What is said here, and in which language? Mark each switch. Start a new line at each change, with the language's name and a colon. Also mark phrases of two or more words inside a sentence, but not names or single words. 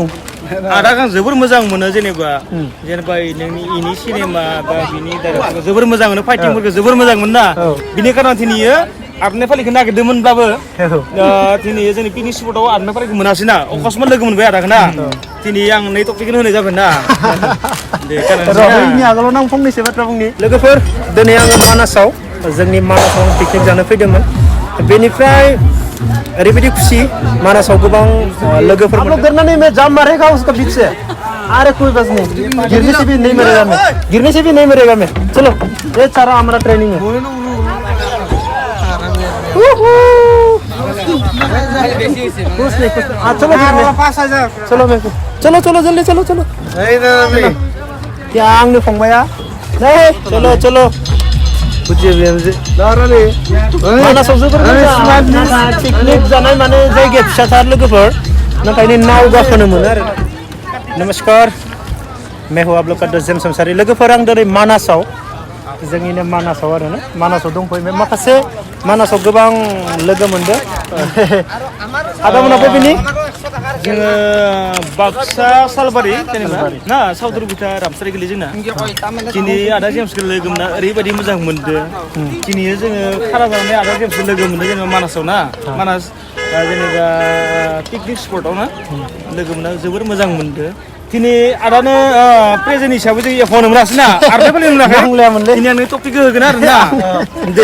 Bodo: आदा आं जोबोर मोजां मोनो जेनेबा नोंनि इनि सिनेमा बा बिनि डाइरेक्टरखौ जोबोर मोजां मोनो फाइटिंफोरखौ जोबोर मोजां मोनो ना बिनि खारनाव दिनैयो आरनाय फालिखौ नागिरदोंमोनब्लाबो दिनै जोंनि पिकनिक स्पटआव आरनाय फालिखौ मोनासै ना अकस्मात लोगो मोनबाय आदाखौ ना दिनै आं नै टपिकखौनो होनाय जाबाय ना रहिनि आगोलाव आं फंनैसो बाथ्रा बुंनि लोगोफोर दिनै आङो मानासाव जोंनि मानासाव पिकनिक जानो फैदोंमोन बेनिफ्राय ओरैबायदि खुसि मानासाव गोबां लोगोफोर
Hindi: हम लोग गिरना में जाम मारेगा उसका बीच से अरे कोई बस नहीं गिरने से भी नहीं मरेगा मैं गिरने से भी नहीं मरेगा मैं चलो ये सारा हमारा ट्रेनिंग है कुछ नहीं चलो चलो चलो चलो जल्दी चलो चलो क्या
Bodo: आंनो फंबाया
Hindi: चलो चलो
Bodo: मानासाव जोबोर मोजां पिकनिक जानाय माने जायगाया फिसाथार लोगोफोर नाथाय नाव गाखोनो मोनो आरो
Hindi: नमस्कार मैं हूं आप लोग का
Bodo: जेम्स संसारी लोगोफोर आं दिनै मानासाव जोंनिनो मानासाव आरो ना मानासाव दंफैयो माखासे मानासाव गोबां लोगो मोनदों आदामोनाबो बिनि जोङो बाक्सा सालबारि जेनेबा ना सावदुरबिथा रामसारि गोलैयो जोंना दिनै आदा जेम्सखौ लोगो मोना ओरैबायदि मोजां मोनदों दिनै जोङो खाना जानानै आदा जेम्सखौ लोगो मोनदों जेनेबा मानासाव ना मानास जेनेबा पिकनिक स्पटआव ना लोगो मोना जोबोर मोजां मोनदों दिनै आदानो प्रेजेन्ट हिसाबै जों एफ होनो मोनासै ना आरनाय फालि मोनाखै दिनै आं टपिकखौ होगोन आरो ना दे